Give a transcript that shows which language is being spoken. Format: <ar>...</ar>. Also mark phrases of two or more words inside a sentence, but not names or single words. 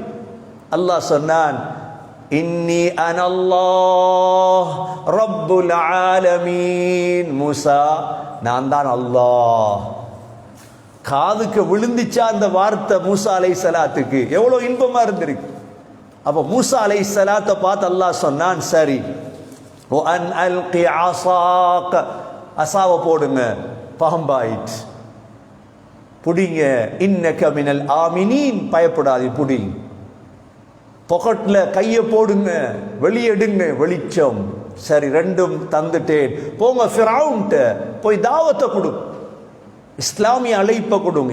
<ta>அல்லாஹ் சொன்னான்,</ta> <ar>إني أنا الله رب العالمين.</ar> <ta>மூசா, நான் தான் அல்லாஹ். காதுக்கு விழுந்துச்சா அந்த வார்த்தை மூசா அலைஹிஸ்ஸலாத்துக்கு? எவ்வளவு இன்பமா இருந்திருக்கு. அப்ப மூசா அலைஹிஸ்ஸலாத்தை பார்த்து அல்லாஹ் சொன்னான், சரி,</ta> <ar>وَأَنْ أَلْقِ عَصَاكَ,</ar> <ta>அசாவை போடுங்க. பாம்பாயிட் புடிங்க.</ta> <ar>إنك من الآمنين,</ar> <ta>பயப்படாதீங்க, புடிங்க. பொக்கெட்ல கையை போடுங்க, வெளியெடுங்க, வெளிச்சம். சரி, ரெண்டும் தந்துட்டேன். போங்க ஃபிரௌன்ட்ட போய் தாவத்தை கொடு, இஸ்லாமிய அழைப்பை கொடுங்க.</ta>